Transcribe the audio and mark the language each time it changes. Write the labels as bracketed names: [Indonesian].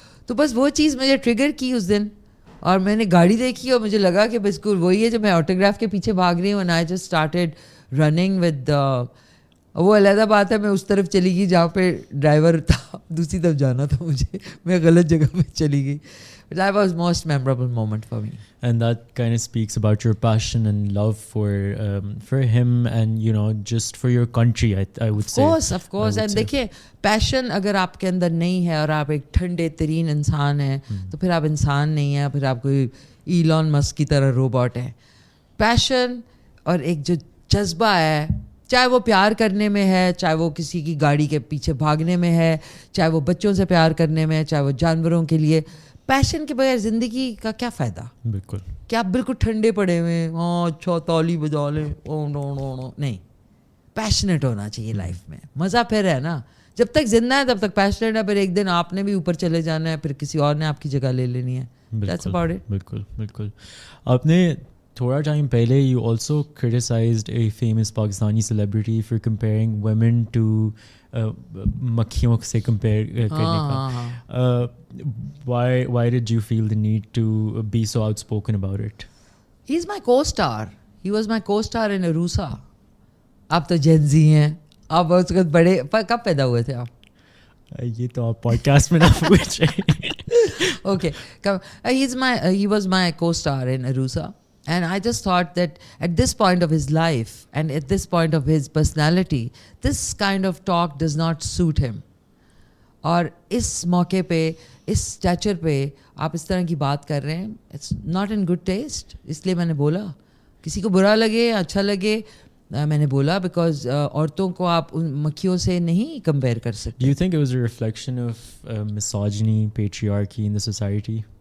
[Urdu] تو بس وہ چیز مجھے ٹریگر کی اس دن, اور میں نے گاڑی دیکھی اور مجھے لگا کہ بالکل وہی ہے جو میں آٹوگراف کے پیچھے بھاگ رہی ہوں. [English] and I just started running with, [Urdu] وہ علیحدہ بات ہے میں اس طرف چلی گئی جہاں پہ ڈرائیور تھا, دوسری طرف جانا تھا مجھے, میں غلط جگہ پہ چلی گئی. [English] That was most memorable moment for me. And that kind of speaks about your passion and love for him and, you know, just for your country, I would say. Of course. [Urdu] And دیکھیے, passion اگر آپ کے اندر نہیں ہے اور آپ ایک ٹھنڈے ترین انسان ہیں تو پھر آپ انسان نہیں ہیں, پھر آپ کوئی ایلون مسک کی طرح روبوٹ ہیں. پیشن اور ایک جو جذبہ ہے, چاہے وہ پیار کرنے میں ہے, چاہے وہ کسی کی گاڑی کے پیچھے بھاگنے میں ہے, چاہے وہ بچوں سے پیار کرنے میں ہے, چاہے وہ جانوروں کے لیے. پیشن کے بغیر زندگی کا کیا فائدہ؟ بالکل. کہ آپ بالکل ٹھنڈے پڑے ہوئے, ہاں اچھا تالی بجا لیں, نہیں. پیشنیٹ ہونا چاہیے لائف میں, مزہ پھر ہے نا. جب تک زندہ ہے تب تک پیشنیٹ ہے, پھر ایک دن آپ نے بھی اوپر چلے جانا ہے, پھر کسی اور نے آپ کی جگہ لے لینی ہے. بالکل. آپ نے تھوڑا ٹائم پہلے [English] you also criticised a famous Pakistani celebrity for comparing women to [Urdu] مکھیوں سے کمپیئر کرنے کا. [English] Why did you feel the need to be so outspoken about it? He's my co-star. He was my co-star in Arusa. [Urdu] آپ تو Gen Z ہیں, آپ اس وقت بڑے, کب پیدا ہوئے تھے آپ؟ یہ تو آپ پوڈ کاسٹ میں نہ پوچھیں. [English] Okay. He was my co-star in Arusa. And I just thought that at this point of his life and at this point of his personality, this kind of talk does not suit him. [Urdu] اور اس موقع پہ, اس Stitcher پہ آپ اس طرح کی بات کر رہے ہیں, [English] It's not in good taste. [Urdu] اس لیے میں نے بولا, کسی کو برا لگے اچھا لگے, میں نے بولا, بیکاز عورتوں کو آپ ان مکھیوں سے نہیں کمپیئر کر سکتے. [English] Do you think it was a reflection of misogyny, patriarchy in the society?